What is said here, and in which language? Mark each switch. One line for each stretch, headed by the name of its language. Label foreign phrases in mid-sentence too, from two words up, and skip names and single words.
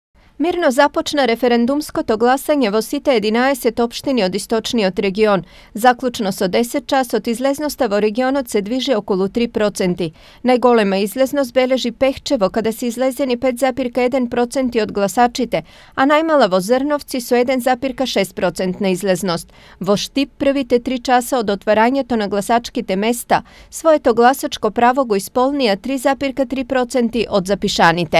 Macedonian: Мирно започна референдумско гласање во сите 11 општини од источниот регион. Заклучно со 10 часот излезноста во регионот се движи околу 3%. Најголема излезност бележи Пехчево, каде се излезени 5,1% од гласачите, а најмала во Зрновци со 1,6% излезност. Во Штип првите 3 часа од отварањето на гласачките места, своето гласачко право го исполнија 3,3% од запишаните.